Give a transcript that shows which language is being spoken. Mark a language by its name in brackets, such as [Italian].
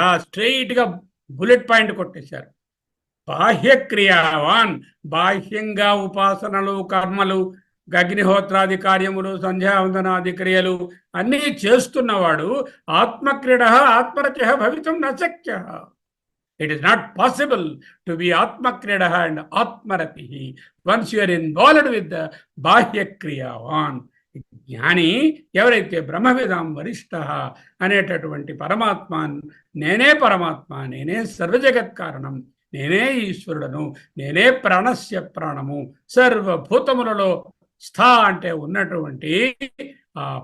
[Telugu] స్ట్రైట్గా bullet point కొట్టేశారు. బాహ్యక్రియావాన్ బాహ్యంగా ఉపాసనలు, కర్మలు, అగ్నిహోత్రాది కార్యములు, సంధ్యావందనాది క్రియలు అన్నీ చేస్తున్నవాడు [Sanskrit] ఆత్మక్రీడ ఆత్మరత భవితుం నశక్య. [English] It is not possible to be Atmakridaha and Atmarati once you are involved with the Bahya Kriyavan. [Telugu] జ్ఞాని ఎవరైతే [Sanskrit] బ్రహ్మవిదాం వరిష్ఠ [Telugu] అనేటటువంటి పరమాత్మ, నేనే పరమాత్మ, నేనే సర్వజగత్ కారణం, నేనే ఈశ్వరుడను, నేనే ప్రాణస్య ప్రాణము, సర్వభూతములలో స్థా అంటే ఉన్నటువంటి ఆ